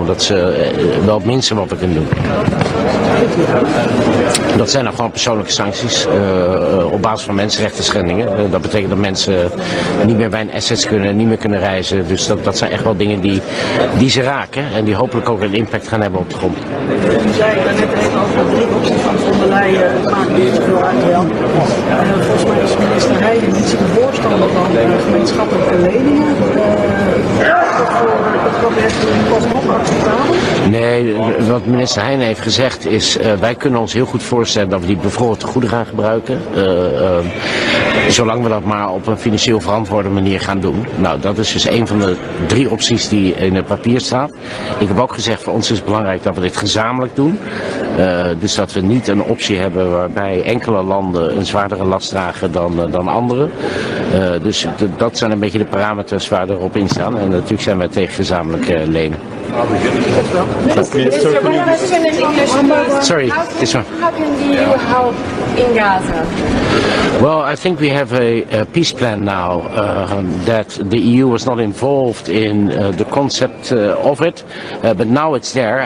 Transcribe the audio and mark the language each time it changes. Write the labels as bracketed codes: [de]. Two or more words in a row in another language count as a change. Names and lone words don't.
[nl] Dat is wel het minste wat we kunnen doen. Dat zijn dan gewoon persoonlijke sancties op basis van mensenrechten schendingen. Dat betekent dat mensen niet meer bij een assets kunnen, niet meer kunnen reizen. Dus dat zijn echt wel dingen die ze raken en die hopelijk ook een impact gaan hebben op de grond. U zei net over 3 opties van von der Leyen, het maakt niet zoveel uit welke. Volgens mij is minister Heijden niet zo'n voorstander van gemeenschappelijke leningen. Voor het alsnog acceptabel? Nee, wat minister Heijden heeft gezegd is, wij kunnen ons heel goed voorstellen dat we die bevroren tegoeden gaan gebruiken. Zolang we dat maar op een financieel verantwoorde manier gaan doen. Nou, dat is dus een van de 3 opties die in het papier staat. Ik heb ook gezegd, voor ons is het belangrijk dat we dit gezamenlijk doen. Dus dat we niet een optie hebben waarbij enkele landen een zwaardere last dragen dan anderen. Dus dat zijn een beetje de parameters waar erop in staan. En natuurlijk zijn wij tegen gezamenlijke lenen. [en] Sorry, this one. How can the EU help in Gaza? Well, I think we have a peace plan now that the EU was not involved in the concept of it, but now it's there.